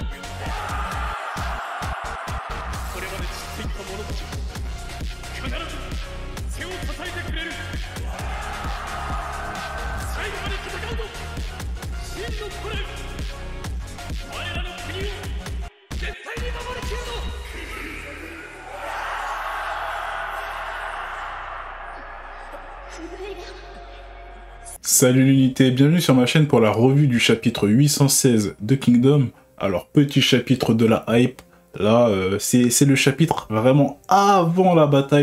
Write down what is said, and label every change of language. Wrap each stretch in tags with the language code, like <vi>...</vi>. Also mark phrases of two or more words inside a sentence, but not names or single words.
<ja>これまで散っていった者たち必ず背を支えてくれる。最後まで戦うぞ真の古来。我らの国を絶対に守りきるぞ。</ja> <fr>Salut l'unité, bienvenue sur ma chaîne pour la revue du chapitre 816 de Kingdom. Alors, petit chapitre de la hype, là, c'est le chapitre vraiment avant la bataille.</fr>